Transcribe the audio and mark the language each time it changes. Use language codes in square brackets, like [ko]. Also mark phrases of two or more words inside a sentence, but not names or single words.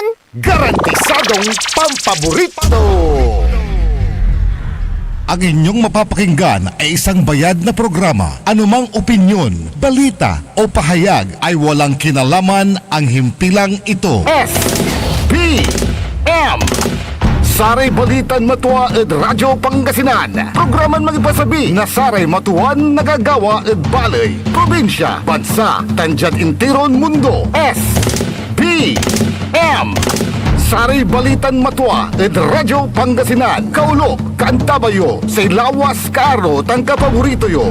[tl] Garantisadong pampaborito. Ang inyong mapapakinggan ay isang bayad na programa. Anumang opinyon, balita o pahayag ay walang kinalaman ang himpilang ito. [pag] S, P, M. Saray Balitan Matuwa ed Radyo Pangasinan. Programan magipasabi na Saray Matuan nagagawa ed balay, probinsya, bansa, tandyan intiron mundo. S, P, M. Saray Balitan Matuwa ed Radyo Pangasinan. Kaulo, Kantabayo, say lawas kaaro tang kapaborito yo.